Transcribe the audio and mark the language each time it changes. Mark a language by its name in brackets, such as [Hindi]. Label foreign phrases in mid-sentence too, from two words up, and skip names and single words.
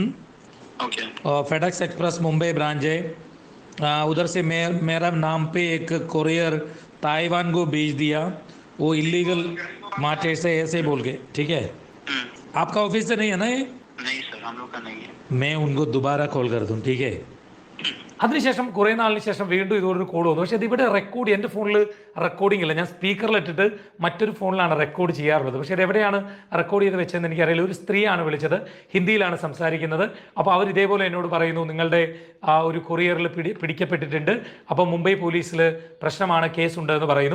[Hindi] और फेडेक्स एक्सप्रेस मुंबई ब्रांच है, उधर से मेरा नाम पे एक कोरियर ताइवान को भेज दिया, वो [English] illegal market [Hindi] से ऐसे बोल के. ठीक है, आपका ऑफिस से नहीं है ना ये? नहीं सर, हम लोग का नहीं है. मैं उनको दोबारा कॉल कर दूँ. ठीक है. [Malayalam] അതിനുശേഷം കുറേ നാളിന് ശേഷം വീണ്ടും ഇതൊരു കോൾ വന്നു. പക്ഷേ ഇതിവിടെ റെക്കോർഡ്, എൻ്റെ ഫോണിൽ റെക്കോർഡിംഗ് ഇല്ല. ഞാൻ സ്പീക്കറിലിട്ടിട്ട് മറ്റൊരു ഫോണിലാണ് റെക്കോർഡ് ചെയ്യാറുള്ളത്. പക്ഷേ ഇത് എവിടെയാണ് റെക്കോർഡ് ചെയ്ത് വെച്ചതെന്ന് എനിക്കറിയില്ല. ഒരു സ്ത്രീയാണ് വിളിച്ചത്, ഹിന്ദിയിലാണ് സംസാരിക്കുന്നത്. അപ്പോൾ അവർ ഇതേപോലെ എന്നോട് പറയുന്നു, നിങ്ങളുടെ ഒരു കൊറിയറിൽ പിടിക്കപ്പെട്ടിട്ടുണ്ട്, അപ്പോൾ മുംബൈ പോലീസിൽ പ്രശ്നമാണ്, കേസുണ്ട് എന്ന് പറയുന്നു.